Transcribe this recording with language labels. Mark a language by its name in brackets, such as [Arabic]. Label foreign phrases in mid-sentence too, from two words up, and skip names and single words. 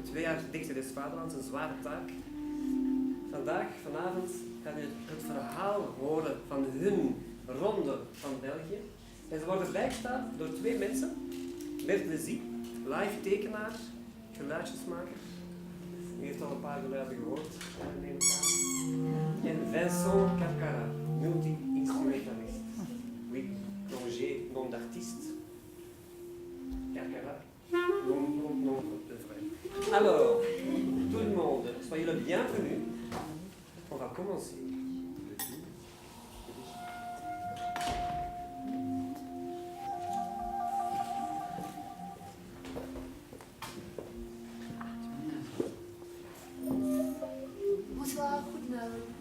[Dutch] 2 jaar dichter des vaderlands, een zware taak. Vanavond gaan u het verhaal horen van hun ronde van België. En ze worden bijgestaan door 2 mensen. Bert Lezy, live tekenaar, geluidjesmaker. U heeft al een paar geluiden gehoord, neem ik aan. En Vincent Carcara, multi-instrumentalist. [French] Oui, plongé, nom d'artiste. Carcara, nom de vrai. Alors, tout le monde, soyez le bienvenu. On va commencer. Bonsoir, goedenavond.